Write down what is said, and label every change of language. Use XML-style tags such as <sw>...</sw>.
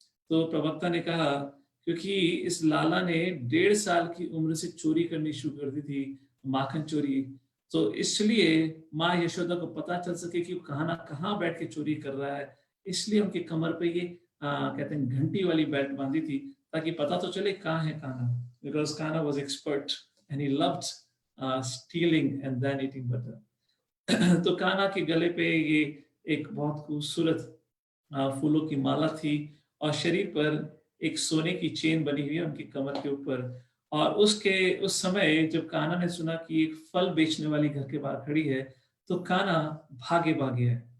<hi>तो प्रवक्ता ने कहा क्योंकि इस लाला ने 1.5 साल की उम्र से चोरी करनी शुरू कर दी थी, माखन चोरी। तो इसलिए माँ यशोदा को पता चल सके कि वो कहाँ बैठ के चोरी कर रहा है, इसलिए उनके कमर पे ये कहते हैं घंटी वाली बेल्ट बांधी थी, ताकि पता तो चले कहाँ है Kanha.</hi> <en>Because Kanha was expert and he loved stealing and then eating butter.</en> <hi>तो कान्हा के गले पे ये एक बहुत खूबसूरत फूलों की माला थी, और शरीर पर एक सोने की चेन बनी हुई है उनकी कमर के ऊपर। और उस समय जब कान्हा ने सुना कि एक फल बेचने वाली घर के बाहर खड़ी है, तो कान्हा भागे है।</hi>